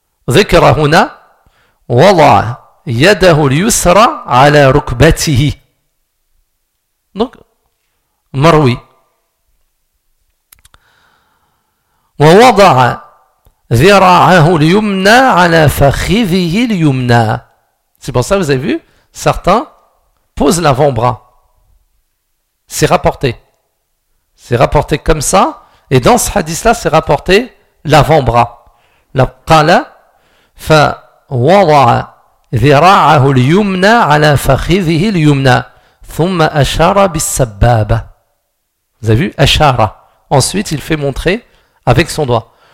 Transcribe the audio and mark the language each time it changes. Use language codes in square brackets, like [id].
[ar] ذكر هنا وضع يده اليسرى على ركبته. دونك مروي ووضع ذراعه اليمنى على فخذه اليمنى. [fr] C'est pour ça que vous avez vu, certains posent l'avant-bras. C'est rapporté. C'est rapporté comme ça. Et dans ce hadith-là, c'est rapporté l'avant-bras. [ar] La qala فَوَضَعَ ذِرَاعَهُ الْيُمْنَى عَلَى فَخِذِهِ الْيُمْنَى ثُمَّ أَشَارَ بِالسَّبَّابَ. [fr] Vous avez vu, أَشَارَ. Ensuite, il fait montrer avec son doigt.